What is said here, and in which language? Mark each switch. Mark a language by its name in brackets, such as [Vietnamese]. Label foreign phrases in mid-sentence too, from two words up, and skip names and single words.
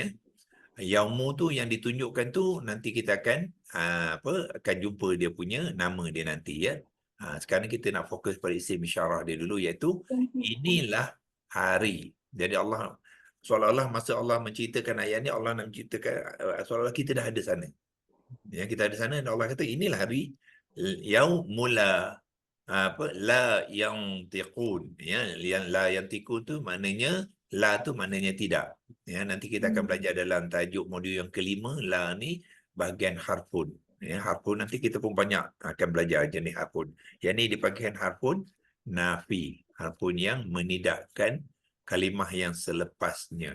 [Malay] Yaumu tu yang ditunjukkan tu nanti kita akan akan jumpa dia punya nama dia nanti, ya. Sekarang kita nak fokus pada [Arabic] اسم إشارة [Malay] dia dulu, iaitu inilah hari. Jadi Allah seolah-olah masa Allah menceritakan ayat ni, Allah nak menceritakan seolah-olah kita dah ada sana. Ya, kita ada sana dan Allah kata inilah hari [Arabic] يوم لا ينطقون, [Malay] ya. Yang [Arabic] لا ينطقون [Malay] tu maknanya la tu maknanya tidak. Ya, nanti kita akan belajar dalam tajuk modul yang kelima, la ni bahagian harfun. Ya, harfun nanti kita pun banyak akan belajar jenis harfun. Yang ni dipanggil [Arabic] حرف نفي, [Malay] harfun yang menidakkan kalimah yang selepasnya.